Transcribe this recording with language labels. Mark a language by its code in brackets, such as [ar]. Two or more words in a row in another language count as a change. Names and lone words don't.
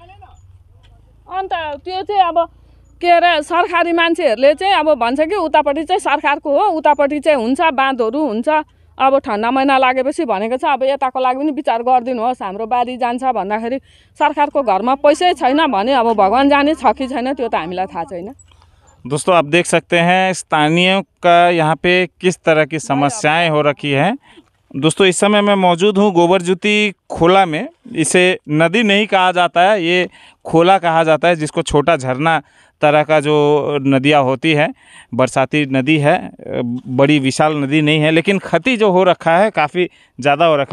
[ne] अन्त त्यो चाहिँ अब के अरे सरकारी मान्छेहरूले चाहिँ अब भन्छ कि उतापट्टि चाहिँ सरकारको हो, उतापट्टि चाहिँ हुन्छ, बाँधहरू हुन्छ। अब ठन्डा महिना लागेपछि भनेको छ, अब यताको लागि पनि विचार गरिदिनुहोस्, हाम्रो बारी जान्छ भन्दाखेरि सरकारको घरमा पैसै छैन भने अब भगवान जाने छ कि छैन त्यो त हामीलाई थाहा छैन। [hi] दोस्तों आप देख सकते हैं स्थानीयों का यहाँ पे किस तरह की समस्याएं हो रखी हैं। दोस्तों इस समय मैं मौजूद हूँ गोबरजुती खोला में। इसे नदी नहीं कहा जाता है, ये खोला कहा जाता है, जिसको छोटा झरना तरह का जो नदियाँ होती है, बरसाती नदी है, बड़ी विशाल नदी नहीं है, लेकिन क्षति जो हो रखा है काफ़ी ज़्यादा हो रखा है।